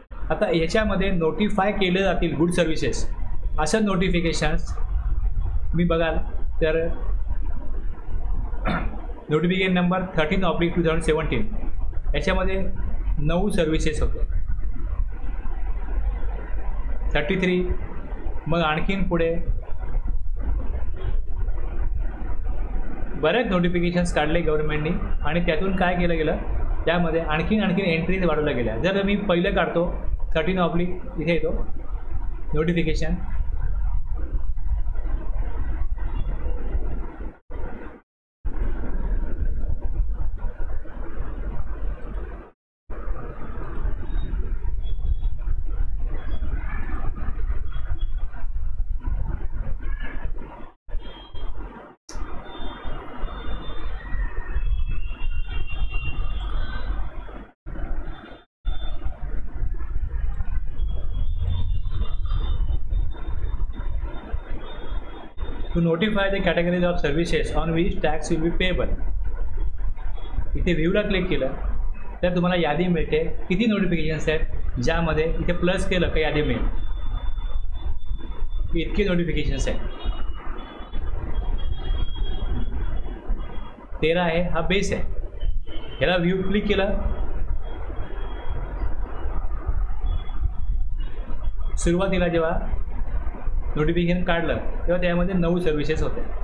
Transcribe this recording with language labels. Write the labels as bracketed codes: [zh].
[mr] आता याच्यामध्ये नोटिफाय केले जातील गुड सर्व्हिसेस असं नोटिफिकेशन्स मी बघाल तर नोटिफिकेशन नंबर 13/2017 याच्यामध्ये 9 सर्व्हिसेस होते. 33 मग आणखीन पुढे बरेच नोटिफिकेशन्स काढले गव्हर्नमेंटनी आणि त्यातून काय केलं गेलं, त्यामध्ये आणखीन एंट्रीज वाढवल्या गेल्या. जर मी पहिलं काढतो 13 इथे येतो notification, [en] to notify the categories of services on which tax will be payable. [mr] इथे व्ह्यूला क्लिक केलं तर तुम्हाला यादी मिळते किती नोटिफिकेशन्स आहेत, ज्यामध्ये इथे प्लस केलं का यादी मिळेल. इतके नोटिफिकेशन्स आहेत. 13 आहे हा बेस आहे. ह्याला व्ह्यू क्लिक केलं, सुरुवातीला जेव्हा नोटिफिकेशन काढलं तेव्हा त्यामध्ये 9 सर्व्हिसेस होत्या.